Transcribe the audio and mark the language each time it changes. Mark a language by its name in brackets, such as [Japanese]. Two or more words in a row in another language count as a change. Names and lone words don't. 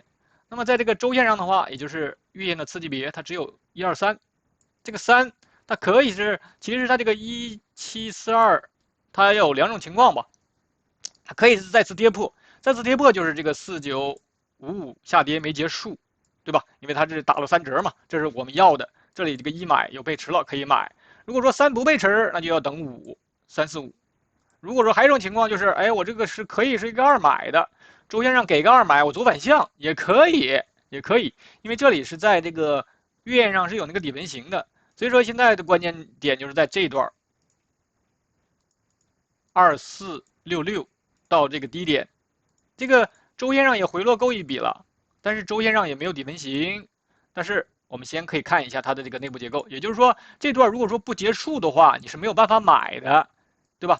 [Chinese] 那麼在這個周線上的話，也就是月線的次級別，它只有123，這個3它可以是，其實它這個1742，它有2種情況吧，它可以是再次跌破，再次跌破就是這個4955下跌沒結束，對吧？因為它是打了3折嘛，這是我們要的。這裡這個1買有背馳了可以買，如果說3不背馳，那就要等5345。如果說還有一種情況就是，哎，我這個是可以是一個2買的。周線上給個2買，我左反向也可以，因為這裡是在這個月線上是有那個底分型的，所以說現在的關鍵點就是在這一段2466到這個低點，這個周線上也回落夠一筆了，但是周線上也沒有底分型，但是我們先可以看一下它的這個內部結構，也就是說這段如果說不結束的話，你是沒有辦法買的，對吧？